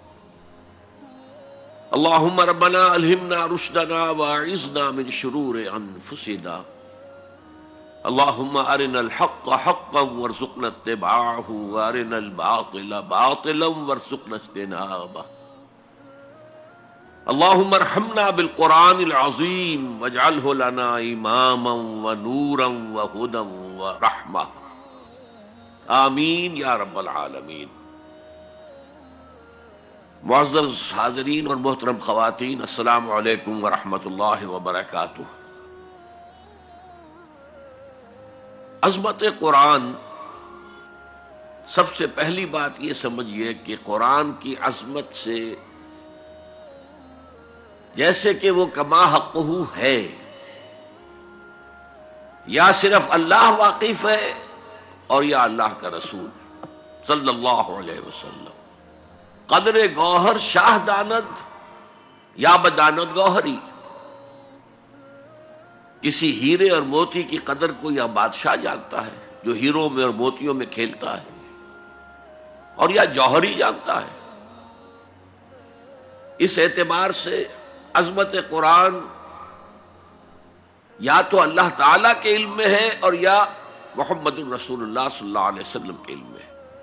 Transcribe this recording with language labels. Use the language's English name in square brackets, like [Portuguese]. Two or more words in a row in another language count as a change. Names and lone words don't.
[Arabic] اللہم ربنا الہمنا رشدنا واعذنا من شرور انفسنا، اللہم ارنا الحق حقا وارزقنا اتباعہ وارنا الباطل باطلا وارزقنا اجتنابہ۔ اللہم ارحمنا بالقرآن العظیم واجعلہ لنا اماما ونورا وہدی ورحمہ، آمین یا رب العالمین۔ [Urdu] معزز حاضرین اور محترم خواتین، [Arabic] السلام علیکم ورحمۃ اللہ وبرکاتہ۔ [Urdu] عظمت قرآن، سب سے پہلی بات یہ سمجھیے کہ قرآن کی عظمت سے جیسے کہ وہ کما حقہ ہے، یا صرف اللہ واقف ہے اور یا اللہ کا رسول [Arabic] صلی اللہ علیہ وسلم۔ [Persian] قدر گوہر شاہ داند یا بداند گوہری، [Urdu] کسی ہیرے اور موتی کی قدر کو یا بادشاہ جانتا ہے جو ہیروں میں اور موتیوں میں کھیلتا ہے، اور یا جوہری جانتا ہے۔ اس اعتبار سے عظمت قرآن یا تو اللہ تعالیٰ کے علم میں ہے اور یا محمد الرسول اللہ [Arabic] صلی اللہ علیہ وسلم [Urdu] کے علم میں ہے۔